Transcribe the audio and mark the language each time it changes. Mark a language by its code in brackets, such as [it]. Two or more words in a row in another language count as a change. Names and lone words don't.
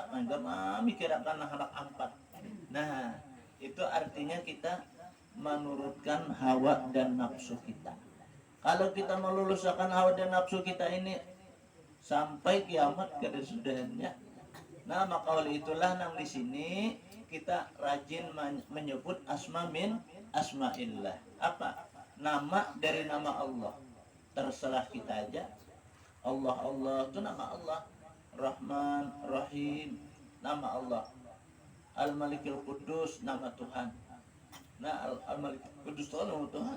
[id] Enggak mikirakan anak empat. Nah Itu artinya kita menurutkan hawa dan nafsu kita. Kalau kita meluluskan hawa dan nafsu kita ini sampai kiamat kada sudahnya. Nah, maka oleh itulah nang di sini kita rajin menyebut [ar] asma min asmaillah. [id] Apa? Nama dari nama Allah. Terserah kita aja. Allah itu nama Allah. Rahman, Rahim, nama Allah. Al-Malikil Qudus, nama Tuhan. Nah, Al-Malik Qudus itu nama Tuhan.